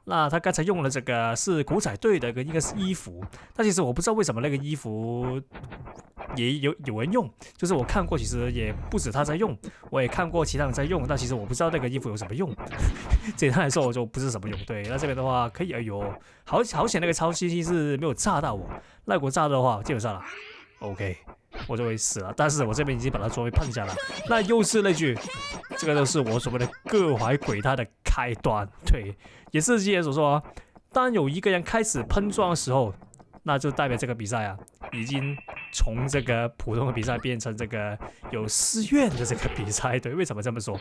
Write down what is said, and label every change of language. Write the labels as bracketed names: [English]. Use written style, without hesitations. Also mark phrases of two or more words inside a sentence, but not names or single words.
[Chinese] 那他剛才用了這個是古彩隊的一個衣服，但其實我不知道為什麼那個衣服也有人用，就是我看過，其實也不止他在用，我也看過其他人在用，但其實我不知道那個衣服有什麼用。簡單來說，我就不是什麼用。对，那這邊的話可以，哎呦，好險那個超新星是沒有炸到我，那如果炸的話，基本上了 ，OK， 我就會死了。但是我這邊已經把他裝備碰下了，那又是那句，這個就是我所謂的各懷鬼胎的開端。對，也是之前所說啊，當有一個人開始噴裝的時候，那就代表這個比賽啊，已經從這個普通的比賽變成這個有私怨的這個比賽。對，為什麼這麼說？